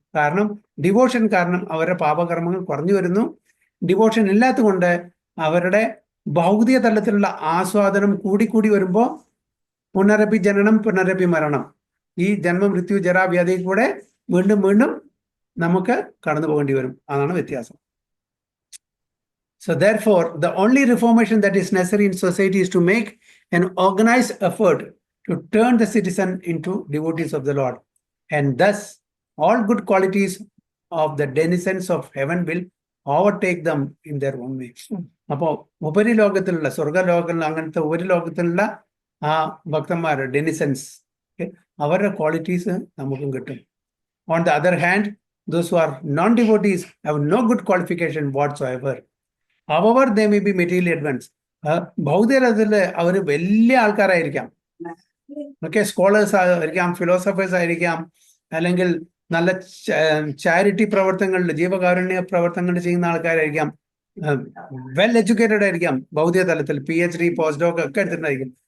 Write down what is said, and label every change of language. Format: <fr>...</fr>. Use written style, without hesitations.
<ml>കാരണം ഡിവോഷൻ കാരണം അവരുടെ പാപകർമ്മങ്ങൾ കുറഞ്ഞു വരുന്നു. ഡിവോഷൻ ഇല്ലാത്തത് കൊണ്ട് അവരുടെ ഭൗതിക തലത്തിലുള്ള ആസ്വാദനം കൂടിക്കൂടി വരുമ്പോൾ പുനരപി ജനനം പുനരപി മരണം, ഈ ജന്മ മൃത്യു ജരാ വ്യാധി കൂടെ വീണ്ടും വീണ്ടും നമുക്ക് കടന്നു പോകേണ്ടി വരും. അതാണ് വ്യത്യാസം.</ml> <en>So therefore, the only reformation that is necessary in society is to make an organized effort to turn the citizen into devotees of the Lord. And thus, all good qualities of the denizens of heaven will overtake them in their own way.</en> <ml>അപ്പോൾ ഉപരിലോകത്തിലുള്ള സ്വർഗലോകത്തിലുള്ള അങ്ങനത്തെ ഉപരിലോകത്തിലുള്ള ആ ഭക്തന്മാർ ഡെനിസൻസ്, അവരുടെ qualities നമുക്കും കിട്ടും.</ml> <en>On the other hand, those who are non-devotees have no good qualification whatsoever. However, they may be materially advanced.</en> <ml>ഭൗതികതയിൽ അവർ വലിയ ആൾക്കാരായിരിക്കാം, okay, scholars ആയിരിക്കാം, philosophers ആയിരിക്കാം, അല്ലെങ്കിൽ നല്ല ചാരിറ്റി പ്രവർത്തനങ്ങളിൽ ജീവകാരുണ്യ പ്രവർത്തനങ്ങൾ ചെയ്യുന്ന ആൾക്കാരായിരിക്കാം, വെൽ എഡ്യൂക്കേറ്റഡ് ആയിരിക്കാം, ഭൗതിക തലത്തിൽ PhD പോസ്റ്റ് ഡോക്ക് ഒക്കെ എടുത്തിട്ടുണ്ടായിരിക്കും.</ml>